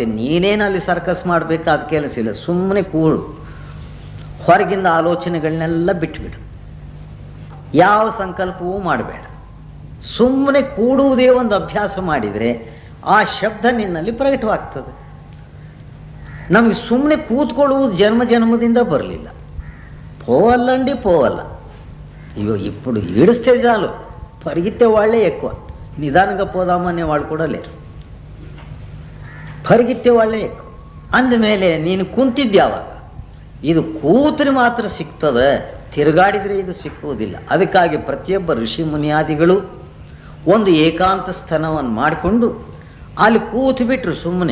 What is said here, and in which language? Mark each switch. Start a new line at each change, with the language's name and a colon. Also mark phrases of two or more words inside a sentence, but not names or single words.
Kannada: ನೀನೇನಲ್ಲಿ ಸರ್ಕಸ್ ಮಾಡಬೇಕಾದ ಕೆಲಸ ಇಲ್ಲ. ಸುಮ್ಮನೆ ಕೂಡು, ಹೊರಗಿಂದ ಆಲೋಚನೆಗಳನ್ನೆಲ್ಲ ಬಿಟ್ಟುಬಿಡು, ಯಾವ ಸಂಕಲ್ಪವೂ ಮಾಡಬೇಡ. ಸುಮ್ಮನೆ ಕೂಡುವುದೇ ಒಂದು ಅಭ್ಯಾಸ ಮಾಡಿದರೆ ಆ ಶಬ್ದ ನಿನ್ನಲ್ಲಿ ಪ್ರಕಟವಾಗ್ತದೆ. ನಮಗೆ ಸುಮ್ಮನೆ ಕೂತ್ಕೊಳ್ಳುವುದು ಜನ್ಮದಿಂದ ಬರಲಿಲ್ಲ.
Telugu: పోవల్లండి పోవల్ల, ఇవో ఇప్పుడు ఈడిస్తే చాలు, పరిగెత్తే వాళ్ళే ఎక్కువ. నిదానంగా పోదామనే వాళ్ళు కూడా లేరు, పరిగెత్తె ఒళ్ళె ఎక్కువ.
Kannada: ಅಂದಮೇಲೆ ನೀನು ಕುಂತಿದ್ಯಾವಾಗ? ಇದು ಕೂತರೆ ಮಾತ್ರ ಸಿಗ್ತದೆ, ತಿರುಗಾಡಿದರೆ ಇದು ಸಿಕ್ಕುವುದಿಲ್ಲ. ಅದಕ್ಕಾಗಿ ಪ್ರತಿಯೊಬ್ಬ ಋಷಿ ಮುನಿಯಾದಿಗಳು ಒಂದು ಏಕಾಂತ ಸ್ಥಾನವನ್ನು ಮಾಡಿಕೊಂಡು ಅಲ್ಲಿ ಕೂತು ಬಿಟ್ರು ಸುಮ್ಮನೆ.